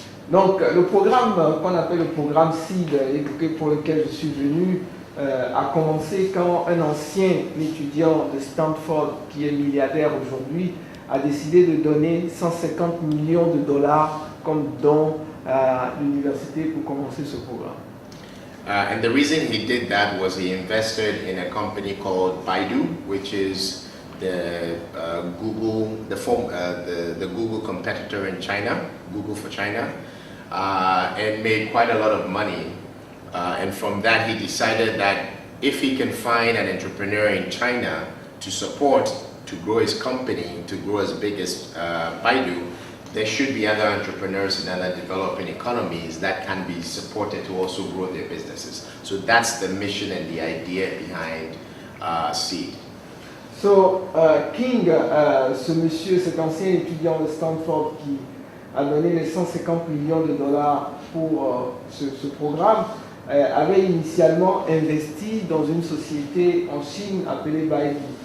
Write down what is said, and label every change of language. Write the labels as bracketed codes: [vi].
[fr] Donc, le programme qu'on appelle le programme SEED et pour lequel je suis venu a commencé quand un ancien étudiant de Stanford, qui est milliardaire aujourd'hui, a décidé de donner 150 millions de dollars comme don à l'université pour commencer ce programme. [en] And the reason he did that was he invested in a company called Baidu, which is the Google, the Google competitor in China, Google for China, and made quite a lot of money. And from that, he decided that if he can find an entrepreneur in China to support, to grow his company, to grow as big as Baidu, there should be other entrepreneurs in other developing economies that can be supported to also grow their businesses. So that's the mission and the idea behind Seed. [fr] So, King, ce monsieur, cet ancien étudiant de Stanford qui a donné les 150 millions de dollars pour ce programme, avait initialement investi dans une société en Chine appelée Baidu.